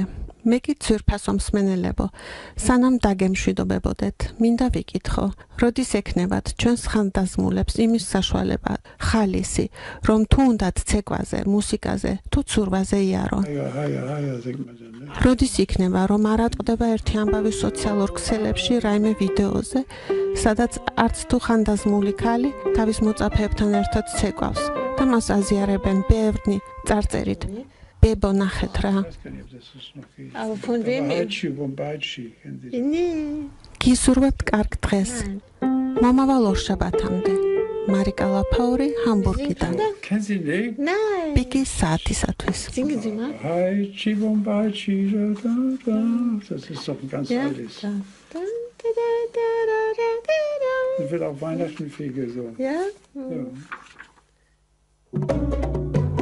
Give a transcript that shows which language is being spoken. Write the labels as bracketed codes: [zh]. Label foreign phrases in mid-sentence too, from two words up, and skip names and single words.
[ka] მე კი ცვირფასო მსმენელებო, სანამ დაგემშვიდობებოდეთ, მინდა ვიკითხო, როდის ექნებათ ჩვენს ხანდაზმულებს იმის საშუალება, ხალისი, რომ თუ უნდათ ცეკვაზე, მუსიკაზე, თუ ცურვაზე იარო. როდის იქნება, რომ არ ატყდება ერთი ამბავი სოციალურ ქსელებში რაიმე ვიდეოზე, სადაც არც თუ ხანდაზმული ქალი თავის მოწაფეებთან ერთად ცეკვავს და მას აზიარებენ ბევრნი წარწერით. Bebo nachet ra. [de] Aber von wem? [ka] გისურვებთ კარგ დღეს. მომავალ ორშაბათამდე. მარიკა ლაფაური ჰამბურგიდან. [de] Kennen Sie den? Nein. [ka] პიკის საათისათვის. [de] Singen Sie mal. Haichi Bombaichi, da, da. Das ist doch ein ganz altes. Da, da, da, da, da, da, da, da. Das wird auch Weihnachten viel gesungen. Ja? Ja.